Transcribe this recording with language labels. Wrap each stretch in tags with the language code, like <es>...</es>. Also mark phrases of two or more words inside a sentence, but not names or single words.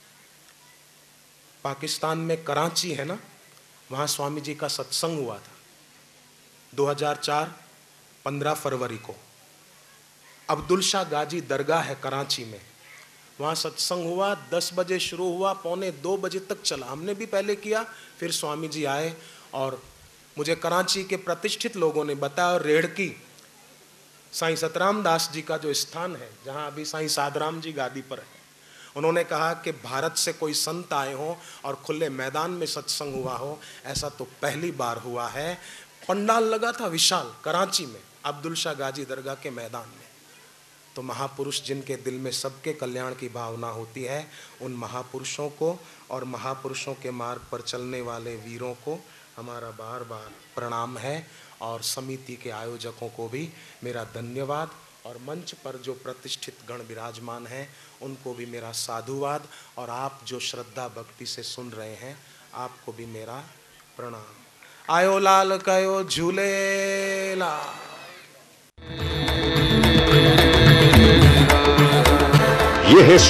<hi>पाकिस्तान में कराची है ना, वहाँ स्वामी जी का सत्संग हुआ था 2004 15 फरवरी को। अब्दुल शाह गाजी दरगाह है कराची में, वहाँ सत्संग हुआ। 10 बजे शुरू हुआ, पौने 2 बजे तक चला। हमने भी पहले किया, फिर स्वामी जी आए और मुझे कराची के प्रतिष्ठित लोगों ने बताया। रेड़की साईं सतराम दास जी का जो स्थान है, जहाँ अभी साईं साधराम जी गादी पर है, उन्होंने कहा कि भारत से कोई संत आए हों और खुले मैदान में सत्संग हुआ हो, ऐसा तो पहली बार हुआ है। पंडाल लगा था विशाल कराची में, अब्दुल शाह गाजी दरगाह के मैदान में। तो महापुरुष जिनके दिल में सबके कल्याण की भावना होती है, उन महापुरुषों को और महापुरुषों के मार्ग पर चलने वाले वीरों को हमारा बार बार प्रणाम है। और समिति के आयोजकों को भी मेरा धन्यवाद, और मंच पर जो प्रतिष्ठित गण विराजमान हैं उनको भी मेरा साधुवाद, और आप जो श्रद्धा भक्ति से सुन रहे हैं आपको भी मेरा प्रणाम।</hi> <sd>आयो लाल कयो झूलेला।</sd> <hi>ये है</hi>